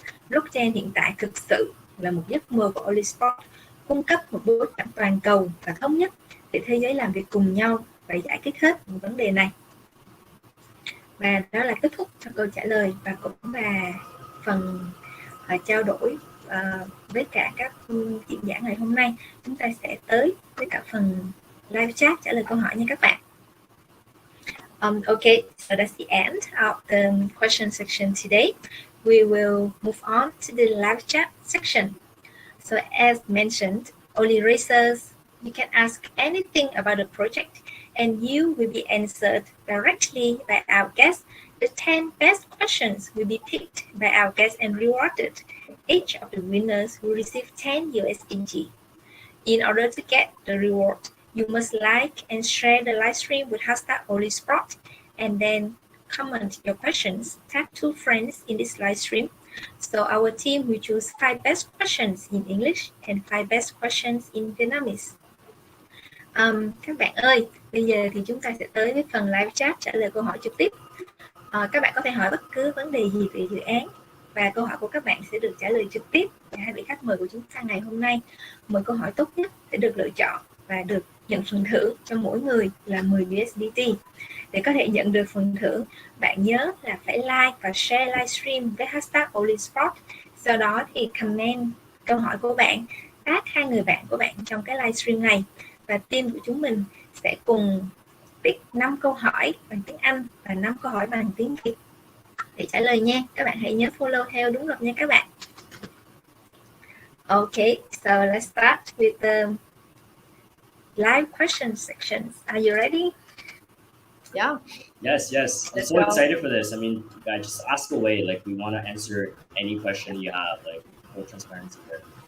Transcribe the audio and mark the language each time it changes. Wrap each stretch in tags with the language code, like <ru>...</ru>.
<vi>Blockchain hiện tại thực sự là một giấc mơ của Oly Sport, cung cấp một bối cảnh toàn cầu và thống nhất để thế giới làm việc cùng nhau và giải quyết hết những vấn đề này. Và đó là kết thúc cho câu trả lời và cũng là phần trao đổi với cả các diễn giả ngày hôm nay. Chúng ta sẽ tới với cả phần live chat trả lời câu hỏi nha các bạn.</vi> <en>Okay, so that's the end of the question section today. We will move on to the live chat section. So as mentioned, Oly Racers, you can ask anything about the project and you will be answered directly by our guests. The 10 best questions will be picked by our guests and rewarded. Each of the winners will receive 10 USDT. In order to get the reward, you must like and share the live stream with hashtag OlySport and then comment your questions. Tag 2 friends in this live stream. So our team will choose 5 best questions in English and 5 best questions in Vietnamese.</en> <vi>Các bạn ơi, bây giờ thì chúng ta sẽ tới với phần live chat trả lời câu hỏi trực tiếp. Các bạn có thể hỏi bất cứ vấn đề gì về dự án và câu hỏi của các bạn sẽ được trả lời trực tiếp. Và hai vị khách mời của chúng ta ngày hôm nay, 10 câu hỏi tốt nhất sẽ được lựa chọn và được nhận phần thưởng cho mỗi người là 10 USDT. Để có thể nhận được phần thưởng, bạn nhớ là phải like và share livestream với hashtag OlySport. Sau đó thì comment câu hỏi của bạn, tag 2 người bạn của bạn trong cái livestream này. Và team của chúng mình sẽ cùng pick 5 câu hỏi bằng tiếng Anh và 5 câu hỏi bằng tiếng Việt để trả lời nha. Các bạn hãy nhớ follow theo đúng luật nha các bạn.</vi> <en>Okay, so let's start with the live question sections. Are you ready? Yeah. Yes. I'm so excited for this. I mean, guys, just ask away. Like, we want to answer any question you have. Like, full transparency here.</en>